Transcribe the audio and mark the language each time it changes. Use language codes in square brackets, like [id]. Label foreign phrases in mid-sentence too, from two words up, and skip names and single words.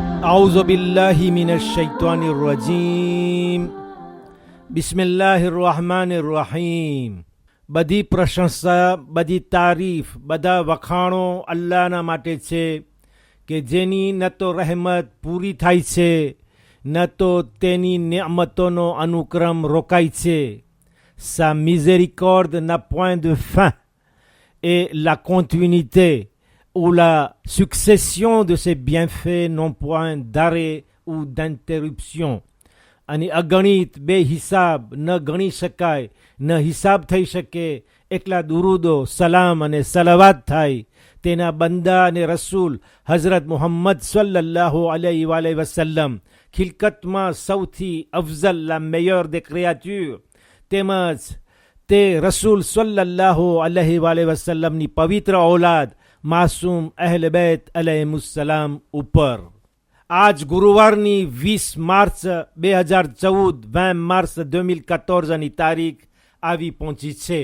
[ar] أعوذ بالله من الشيطان الرجيم بسم الله الرحمن الرحيم [gu] બધી પ્રશંસા, બધી તારીફ, બધા વખાણો અલ્લાહના માટે છે કે જેની ન તો રહેમત પૂરી થાય છે ન તો તેની નિયમતોનો અનુક્રમ રોકાય છે. [fr] Sa miséricorde n'a point de fin et la continuité ou la succession de ses bienfaits n'ont point d'arrêt ou d'interruption. [gu] અને અગણિત બેહિસાબ ન ગણી શકાય ન હિસાબ થઈ શકે એટલા દુરૂદો સલામ અને સલાવાત થાય તેના બંદા અને રસૂલ હઝરત મુહમ્મદ [ar] صلى الله عليه وسلم, [gu] ખિલકતમાં સૌથી અફઝલ, [fr] la meilleure des créatures, [gu] તેમજ તે રસૂલ [ar] صلى الله عليه وسلمની [gu] પવિત્ર ઔલાદ માસૂમ અહલ બેત અલૈહિમુસ્સલામ ઉપર આજ ગુરુવારની 20 માર્ચ 2014 20 માર્ચ 2014ની તારીખ આવી પહોંચી છે.